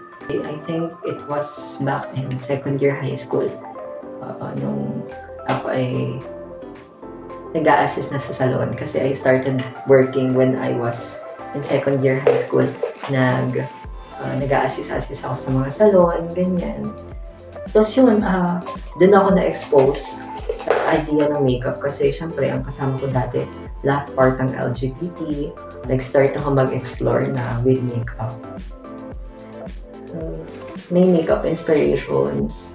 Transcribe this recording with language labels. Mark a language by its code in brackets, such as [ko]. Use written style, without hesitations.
[en] I think it was back in second year high school. [tl] Nung ako ay nag-a-assist na sa salon kasi [en] I started working when I was in second year high school. [tl] Nag-a-assist ako sa mga salon, ganyan. Tapos yun, dun ako na-expose sa idea ng makeup kasi syempre ang kasama ko dati lahat part ng LGBT. Nag-start ako mag-explore na with makeup. May makeup inspirations.